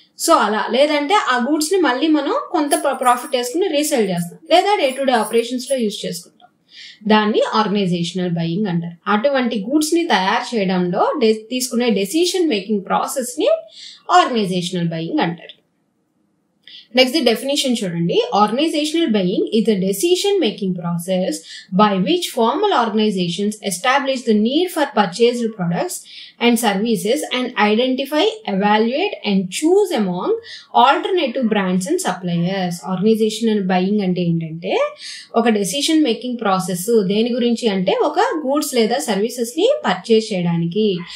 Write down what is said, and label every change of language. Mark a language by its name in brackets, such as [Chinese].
[Telugu] So అలా లేదంటే ఆ గూడ్స్ ని మళ్ళీ మనం కొంత ప్రాఫిట్ వేసుకుని రీసేల్ చేస్తాం లేదా డే టు డే ఆపరేషన్స్ లో యూజ్ చేసుకుంటాం. దాన్ని ఆర్గనైజేషనల్ బయింగ్ అంటారు. అటువంటి గూడ్స్ ని తయారు చేయడంలో తీసుకునే డెసిషన్ మేకింగ్ ప్రాసెస్ ని ఆర్గనైజేషనల్ బయింగ్ అంటారు. నెక్స్ట్ ది డెఫినేషన్ చూడండి. [English] Organizational buying is a decision making process by which formal organizations establish the need for purchased products and services and identify, evaluate and choose among alternative brands and suppliers. [Telugu] Organisational buying అంటే ఏంటంటే ఒక decision making process. దేని గురించి అంటే ఒక goods లేదా services ని purchase చేయడానికి.